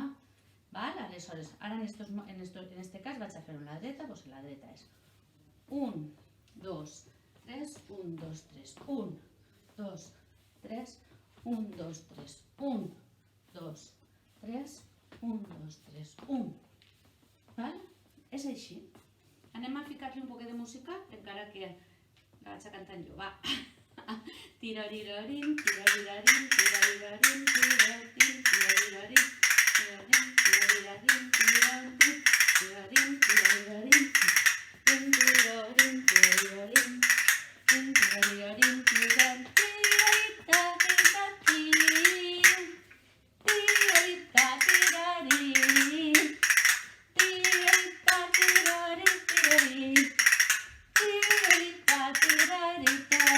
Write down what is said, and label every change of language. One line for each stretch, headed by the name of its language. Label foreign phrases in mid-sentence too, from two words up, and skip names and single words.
Catalan: Aleshores, ara en aquest cas vaig a fer-ho en la dreta, doncs la dreta és 1, 2, 3, 1, 2, 3, 1, 2, 3, 1, 2, 3, 1, 2, 3, 1, 2, 3, 1. És així. Anem a ficar-li un poquet de música, encara que la vaig a cantar jo, va. Tirarirarin, tirarirarin, tirarirarin, tirararin, tirarirarin, tirararin, tirarirarin, tirararin, tirararin, tirarirarin, tirararin, tirarirarin, tirarirarin, tirararin, tirarita, tirita, tirin, tirarita, tirarin, tirarita, tirarin, tirarin, tirarita, tirarita.